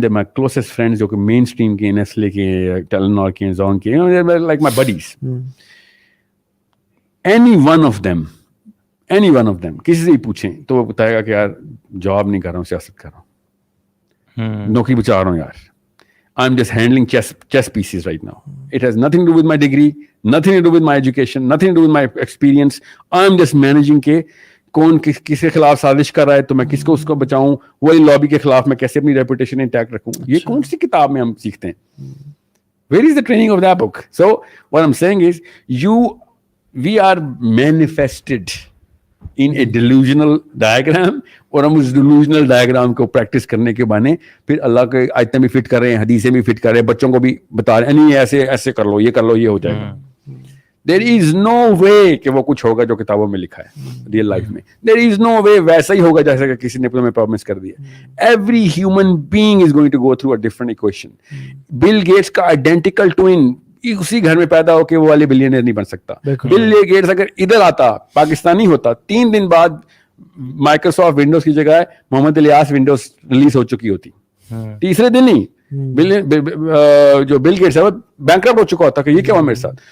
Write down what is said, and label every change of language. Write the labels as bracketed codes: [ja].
[en] They're my closest friends, [hi] जो कि [en] mainstream के, Nestle के, Telenor के, Zone के, they're like my buddies. Any one of them, [hi] किसी से ही पूछें तो वो बताएगा कि यार जॉब नहीं कर रहा हूँ, सियासत कर रहा हूँ, नौकरी बचा रहा हूँ यार. [en] I'm just handling chess pieces right now. It has nothing to do with my degree, nothing to do with my education, nothing to do with my experience. I'm just managing [hi] के कौन किसके खिलाफ साजिश कर रहा है तो मैं किसको उसको बचाऊं, वही लॉबी के खिलाफ मैं कैसे अपनी रेपुटेशन इंटैक्ट रखूं. ये कौन सी किताब में हम सीखते हैं? [en] Where is the training of that book? So what I'm saying is we are manifested in a delusional diagram, [hi] और हम उस delusional diagram को practice करने के बहाने फिर अल्लाह के आयतें भी फिट कर रहे हैं, हदीसें भी फिट कर रहे हैं, बच्चों को भी बता रहे हैं नहीं ऐसे कर लो, ये हो जाएगा. [en] There is no way [hi] कि वो कुछ होगा जो किताबों में लिखा है रियल लाइफ में. [en] There is no way [hi] वैसा ही होगा जैसे कि किसी ने तुम्हें प्रॉमिस कर दिया. [en] Every human being is going to go through a different equation. [hi] Bill Gates का identical twin उसी घर में पैदा होकर वो वाले बिलियनियर नहीं बन सकता. बिल गेट्स अगर इधर आता, पाकिस्तानी होता, 3 दिन बाद माइक्रोसॉफ्ट विंडोज की जगह मोहम्मद इलियास विंडोज रिलीज हो चुकी होती. तीसरे दिन ही जो बिल गेट्स है वो बैंकरप्ट हो चुका होता कि ये क्या हुआ मेरे साथ.